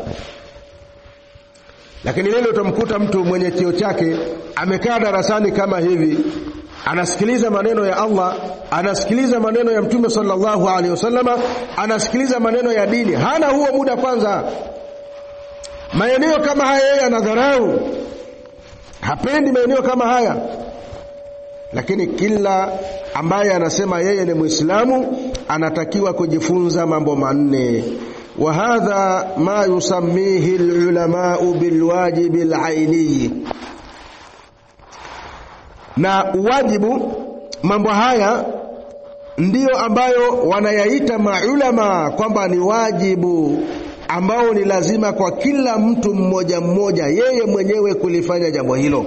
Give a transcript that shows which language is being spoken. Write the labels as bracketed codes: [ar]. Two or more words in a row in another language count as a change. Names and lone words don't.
[sw] Lakini leo utamkuta mtu mwenye cheo chake amekaa darasani kama hivi, anasikiliza maneno ya Allah, anasikiliza maneno ya Mtume [ar] صلى الله عليه وسلم, [sw] anasikiliza maneno ya dini. Hana huo muda kwanza. Maeneo kama haya yeye anadharau, hapendi maeneo kama haya. Lakini kila ambaye anasema yeye ni Muislamu anatakiwa kujifunza mambo manne. [ar] وهذا ما يسميه العلماء بالواجب العيني. [sw] Na wajibu, mambo haya ndiyo ambayo wanayaita maulama kwamba ni wajibu ambao ni lazima kwa kila mtu mmoja mmoja yeye mwenyewe kulifanya jambo hilo.